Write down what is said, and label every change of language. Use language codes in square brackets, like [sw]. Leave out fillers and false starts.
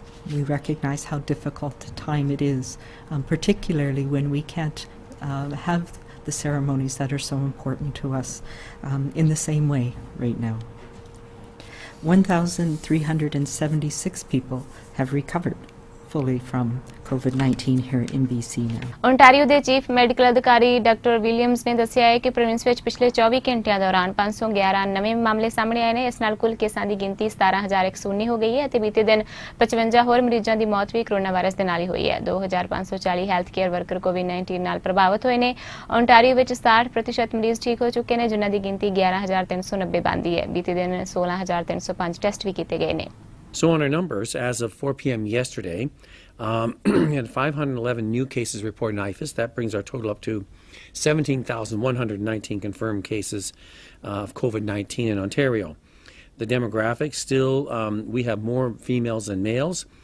[en] We recognize how difficult a time it is, particularly when we can't have the ceremonies that are so important to us in the same way right now. 1,376 people have recovered fully from COVID-19 here in BC now. [pa] Ontario ਦੇ chief medical ਅਧਿਕਾਰੀ doctor Williams ਨੇ ਦੱਸਿਆ ਹੈ ਕਿ province ਵਿੱਚ ਪਿਛਲੇ 24 ਘੰਟਿਆਂ ਦੌਰਾਨ 511 ਨਵੇਂ ਮਾਮਲੇ ਸਾਹਮਣੇ ਆਏ ਨੇ। ਇਸ ਨਾਲ ਕੁੱਲ ਕੇਸਾਂ ਦੀ ਗਿਣਤੀ 17,119 ਹੋ ਗਈ ਹੈ ਅਤੇ ਬੀਤੇ ਦਿਨ 55 ਹੋਰ ਮਰੀਜ਼ਾਂ ਦੀ ਮੌਤ ਵੀ ਕੋਰੋਨਾ ਵਾਇਰਸ ਦੇ ਨਾਲ ਹੀ ਹੋਈ ਹੈ। 2,540 ਹੈਲਥ ਕੇਅਰ ਵਰਕਰ COVID-19 ਨਾਲ ਪ੍ਰਭਾਵਿਤ ਹੋਏ ਨੇ। ਓਨਟਾਰੀਓ ਵਿੱਚ 60% ਮਰੀਜ਼ ਠੀਕ ਹੋ ਚੁੱਕੇ ਨੇ, ਜਿਨ੍ਹਾਂ ਦੀ ਗਿਣਤੀ 11,390 ਬਣਦੀ ਹੈ। ਬੀਤੇ ਦਿਨ 16,305 ਟੈਸਟ ਵੀ ਕੀਤੇ ਗਏ ਨੇ। [en] So on our numbers, as of 4 p.m. yesterday, we had 511 new cases reported in IFAS. That brings our total up to 17,119 confirmed cases of COVID-19 in Ontario. The demographics still, we have more females than males.